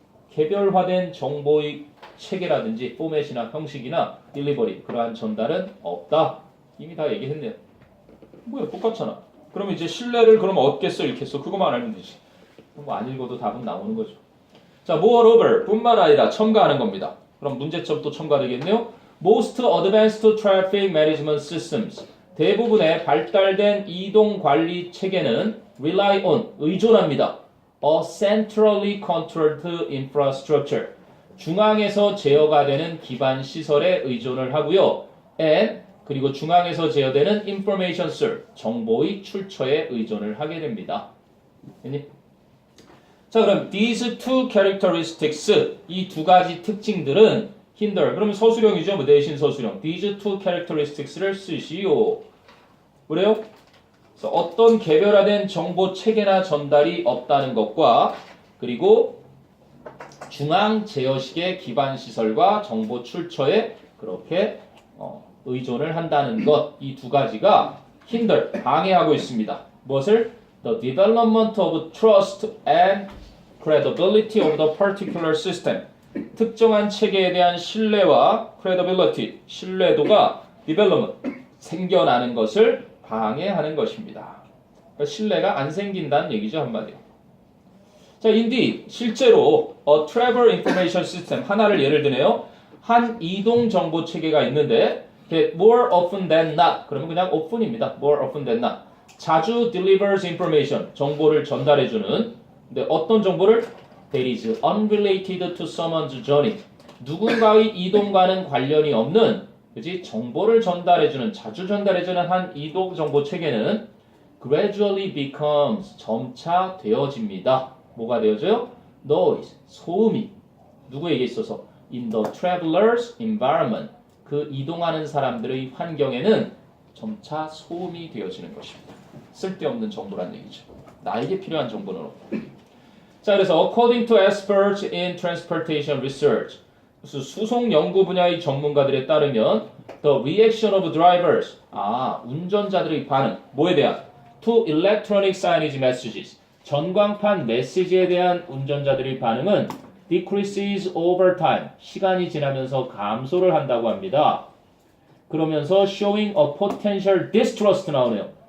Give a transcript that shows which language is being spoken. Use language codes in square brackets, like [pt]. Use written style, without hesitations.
[ko] 개별화된 정보의 체계라든지 포맷이나 형식이나 딜리버리, 그러한 전달은 없다. 이미 다 얘기했네요. 뭐야, 똑같잖아. 그럼 이제 신뢰를 그럼 얻겠어, 잃겠어? 그거만 알면 되지. 뭐 안 읽어도 답은 나오는 거죠. 자, moreover, 뿐만 아니라 첨가하는 겁니다. 그럼 문제점 또 첨가되겠네요. [en] Most advanced traffic management systems, [ko] 대부분의 발달된 이동 관리 체계는 [en] rely on, [ko] 의존합니다. [en] A centrally controlled infrastructure, [ko] 중앙에서 제어가 되는 기반 시설에 의존을 하고요. [en] and, [ko] 그리고 중앙에서 제어되는 [en] information source, [ko] 정보의 출처에 의존을 하게 됩니다. 됐니? 자, 그럼 [en] these two characteristics, [ko] 이 두 가지 특징들은 [en] hinder, [ko] 그러면 서술형이죠. 뭐 대신 서술형. [en] these two characteristics를 [ko] 쓰시오. 그래요? 그래서 어떤 개별화된 정보 체계나 전달이 없다는 것과, 그리고 중앙 제어식의 기반 시설과 정보 출처에 그렇게 의존을 한다는 것, 이 두 가지가 [en] hinder, [ko] 방해하고 있습니다. 무엇을? [en] The development of trust and credibility of the particular system, [ko] 특정한 체계에 대한 신뢰와 [en] credibility, [ko] 신뢰도가 [en] development, [ko] 생겨나는 것을 방해하는 것입니다. 그러니까 신뢰가 안 생긴다는 얘기죠, 한마디로. 자, [en] indeed, [ko] 실제로 [en] a travel information system, [ko] 하나를 예를 드네요. 한 이동 정보 체계가 있는데 [en] more often than not, [ko] 그러면 그냥 [en] often [ko] 입니다. [en] more often than not. [ko] 자주 [en] delivers information, [ko] 정보를 전달해주는. 근데 어떤 정보를? [en] that is unrelated to someone's journey. [ko] 누군가의 이동과는 관련이 없는 그지 정보를 전달해주는 자주 전달해주는 한 이동 정보 체계는 [en] gradually becomes [ko] 점차 되어집니다. 뭐가 되어져요? noise 소음이 누구에게 있어서 [en] in the traveler's environment [ko] 그 이동하는 사람들의 환경에는 점차 소음이 되어지는 것입니다. 쓸데없는 정보란 얘기죠. 나에게 필요한 정보는 없고. 자, 그래서 [en] according to experts in transportation research [ko] 수송 연구 분야의 전문가들에 따르면 [en] the reaction of drivers [ko] 운전자들의 반응 뭐에 대한 [en] to electronic signage messages [ko] 전광판 메시지에 대한 운전자들의 반응은 [en] decreases over time [ko] 시간이 지나면서 감소를 한다고 합니다. 그러면서 [en] showing a potential distrust [ko] 나오네요.